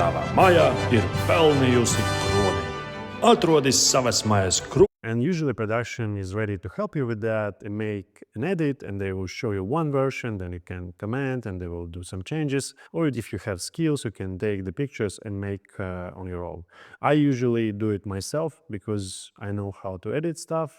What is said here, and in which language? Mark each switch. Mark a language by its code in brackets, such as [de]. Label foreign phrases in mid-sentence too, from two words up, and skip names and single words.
[lv] Maja ir pelnījusi kroni. Atrodis savas mājas kroni. [en] And usually production is ready to help you with that and make an edit, and they will show you one version, then you can comment and they will do some changes. Or if you have skills, you can take the pictures and make on your own. I usually do it myself because I know how to edit stuff.